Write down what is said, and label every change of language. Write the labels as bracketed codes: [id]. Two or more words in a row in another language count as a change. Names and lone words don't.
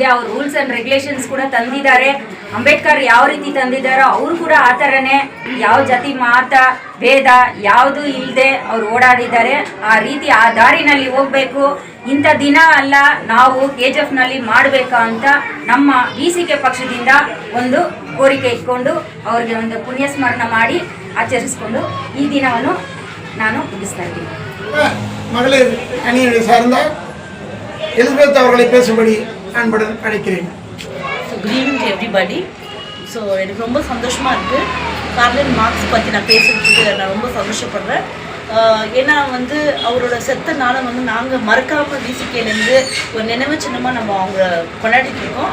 [kn] ಅವ್ರು [en] rules and regulations [kn] ಕೂಡ ತಂದಿದ್ದಾರೆ. ಅಂಬೇಡ್ಕರ್ ಯಾವ ರೀತಿ ತಂದಿದ್ದಾರೋ ಅವರು ಕೂಡ ಆ ಥರನೇ ಯಾವ ಜಾತಿ ಮತ ಭೇದ ಯಾವುದು ಇಲ್ಲದೆ ಅವ್ರು ಓಡಾಡಿದ್ದಾರೆ. ಆ ರೀತಿ ಆ ದಾರಿನಲ್ಲಿ ಹೋಗಬೇಕು. ಇಂಥ ದಿನ ಅಲ್ಲ, ನಾವು KGFನಲ್ಲಿ ಮಾಡಬೇಕಾ ಅಂತ ನಮ್ಮ VCK ಪಕ್ಷದಿಂದ ಒಂದು ಕೋರಿಕೆ ಇಟ್ಕೊಂಡು ಅವ್ರಿಗೆ ಒಂದು ಪುಣ್ಯ ಸ್ಮರಣ ಮಾಡಿ ಆಚರಿಸಿಕೊಂಡು ಈ ದಿನವನ್ನು ನಾನು ಮುಗಿಸ್ತಾ ಇದ್ದೀನಿ. [ta] மகளிர் அணியை சார்ந்த எலிசபெத் அவர்களை பேசும்படி அன்புடன் அழைக்கிறேன். [en] good evening to everybody. [ta] ஸோ எனக்கு ரொம்ப சந்தோஷமாக இருக்குது. கார்ல் மார்க்ஸ் பற்றி நான் பேசுகிறதுக்கு நான் ரொம்ப சந்தோஷப்படுறேன். ஏன்னா அவரோட செத்த நாளை நாங்கள் மறக்காமல் VCKலேருந்து ஒரு நினைவு சின்னமாக நம்ம அவங்க கொண்டாடிட்டு இருக்கோம்.